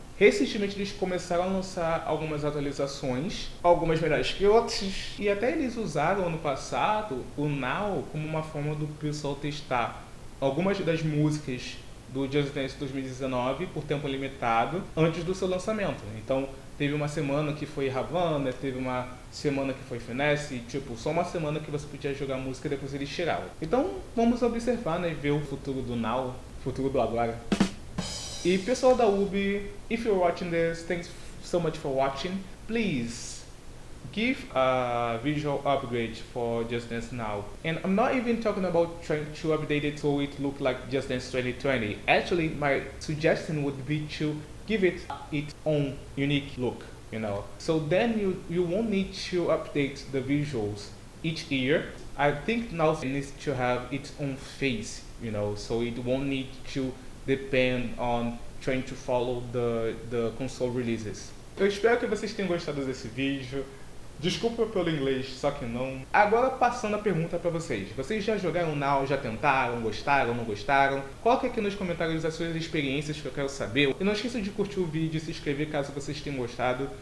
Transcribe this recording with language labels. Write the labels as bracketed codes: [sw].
[pt] Recentemente eles começaram a lançar algumas atualizações, algumas melhores que outras, e até eles usaram ano passado o Now como uma forma do pessoal testar algumas das músicas do Just Dance 2019 por tempo limitado antes do seu lançamento. Então teve uma semana que foi Havana, teve uma semana que foi Finesse, tipo, só uma semana que você podia jogar música e depois eles tiravam. Então vamos observar, né, ver o futuro do Now, futuro do agora. E pessoal da Ubi, [en] if you're watching this, thanks so much for watching. Please give a visual upgrade for Just Dance Now. And I'm not even talking about trying to update it so it look like Just Dance 2020. Actually, my suggestion would be to give it its own unique look, you know. So then you won't need to update the visuals each year. I think now it needs to have its own face, you know, so it won't need to depend on trying to follow the console releases. [pt] Eu espero que vocês tenham gostado desse vídeo. Desculpa pelo inglês, só que não. Agora passando a pergunta para vocês. Vocês já jogaram Now, já tentaram, gostaram, não gostaram? Coloque aqui nos comentários as suas experiências que eu quero saber. E não esqueça de curtir o vídeo, se inscrever caso vocês tenham gostado.